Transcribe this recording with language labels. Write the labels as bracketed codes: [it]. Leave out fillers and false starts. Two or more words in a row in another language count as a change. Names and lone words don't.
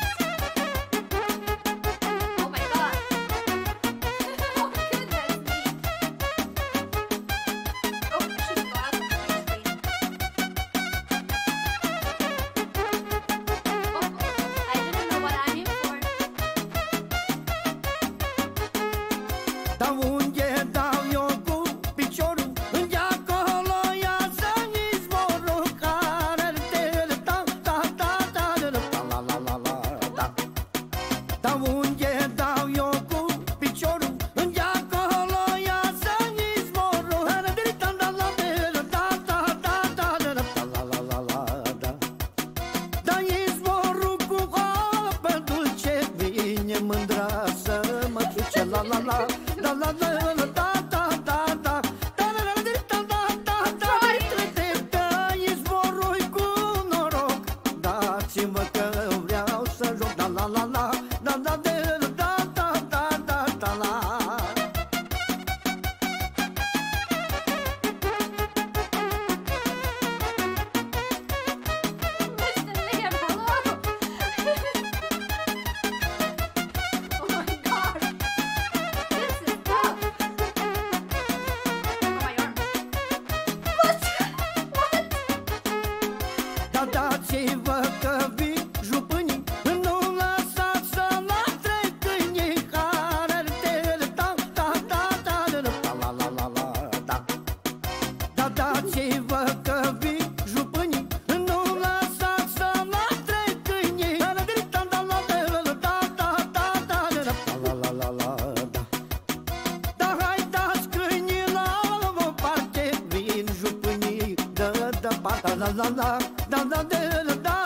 [en] Oh my god! Oh goodness me! Oh, I should go out of my screen. Oh, I didn't know what I'm in for. [ro] Da unde dau eu cu piciorul, unde acolo ia să-mi izvorul, care te ta ta ta ta la la la la da. Da unde dau eu cu piciorul, unde acolo ia să-mi izvorul, care te ta la la ta ta ta ta la la la la da. Da izvorul cu apă dulce vine mândra să mă duce la la la. Da la la la da da da da da la la da da da da da izvorul cu noroc, dați-mă că vreau să joc. Da la la la da da da da da da da la. [en] Mr. Liam, hello! Oh my god! This is tough! Oh my arm! What? What? [ro] Da dați-vă că vin jupânii, nu lăsați să latre câinii, care te ta ta ta ta la la la la da. Da dați-vă că vin jupânii, nu lăsați să latre câinii, care te ta ta ta ta ta la la la la da. Da hai dați câinii la o parte, vin jupânii, da da pa la la la da da da